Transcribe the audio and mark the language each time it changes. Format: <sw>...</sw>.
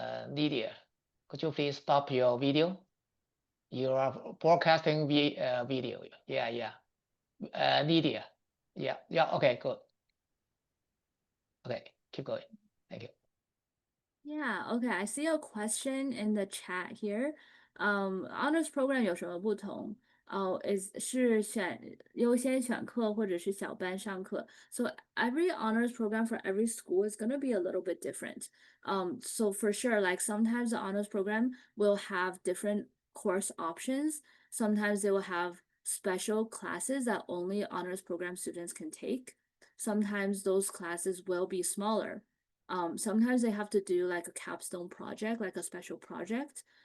<en>Lydia, could you please stop your video? You are broadcasting video. Yeah. Lydia. Yeah. Okay, good. Okay, keep going. Thank you. Yeah, okay. I see a question in the chat here.</en> <zh>Honors program 有什么不同？是优先选课或者是小班上课。</zh> <en>So every honors program for every school is going to be a little bit different. So for sure, like, sometimes the honors program will have different course options. Sometimes they will have special classes that only honors program students can take. Sometimes those classes will be smaller. Sometimes they have to do like a capstone project, like a special project.</en>